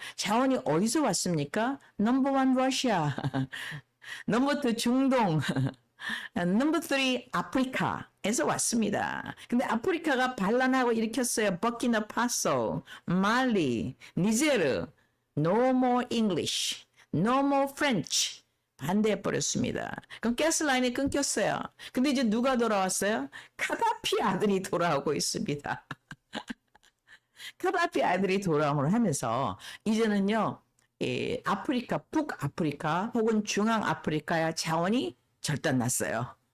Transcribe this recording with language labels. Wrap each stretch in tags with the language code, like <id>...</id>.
<ko>자원이 어디서 왔습니까? 넘버 원 러시아, 넘버 투 중동, 넘버 3 아프리카에서 왔습니다. 근데 아프리카가 반란하고 일으켰어요. 버키나파소, 말리, 니제르.</ko> <en>No more English, no more French.</en> <ko>반대해버렸습니다. 그럼 가스라인이 끊겼어요. 근데 이제 누가 돌아왔어요? 카다피 아들이 돌아오고 있습니다. 카다피 아들이 돌아옴을 하면서 이제는요, 아프리카, 북아프리카 혹은 중앙아프리카의 자원이 절단났어요.</ko>